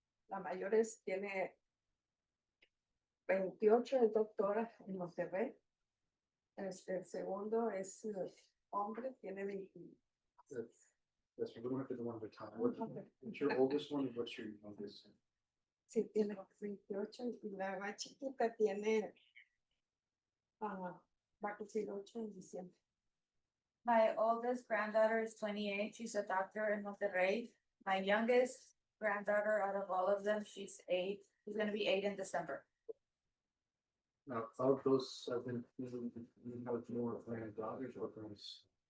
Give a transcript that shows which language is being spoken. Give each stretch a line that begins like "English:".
Spanish: La mayor tiene 28, es doctora en Monterrey. El segundo es hombre, tiene 20.
English: That's we don't have to do one at a time. What's your oldest one and what's your youngest?
Spanish: Sí, tiene 28 y la más chiquita tiene va a cumplir 8 en diciembre.
English: My oldest granddaughter is 28. She's a doctor in Monterrey. My youngest granddaughter out of all of them, she's 8. He's gonna be 8 in December. Now, of those 17, you have more granddaughters or grands?